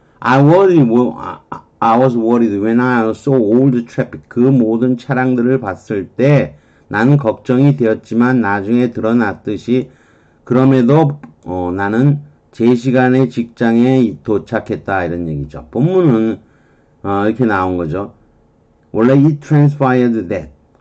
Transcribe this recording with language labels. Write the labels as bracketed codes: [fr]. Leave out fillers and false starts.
[en] I was worried when I saw all the traffic. [ko] 그 모든 차량들을 봤을 때 나는 걱정이 되었지만 나중에 드러났듯이 그럼에도 나는 제 시간에 직장에 도착했다 이런 얘기죠. 본문은 이렇게 나온 거죠. 원래 [en] it transpired that.